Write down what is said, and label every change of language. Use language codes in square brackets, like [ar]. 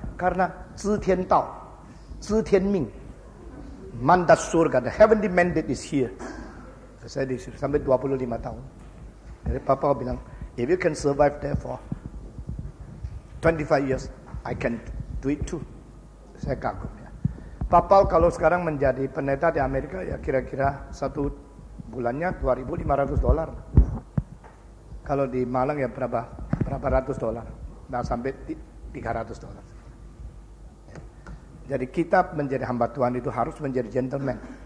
[id] Karena Zhi Tian Dao, Zhi Tian Ming, mandat surga, [en] the heavenly mandate is here. [id] Saya di situ sampai 25 tahun. Jadi Papa bilang, [en] if you can survive there for 25 years, I can do it too. [id] Saya kagum ya. Papa kalau sekarang menjadi pendeta di Amerika ya kira-kira satu bulannya $2.500. Kalau di Malang ya berapa ratus dolar. Nah sampai $300. Jadi kita menjadi hamba Tuhan itu harus menjadi gentleman.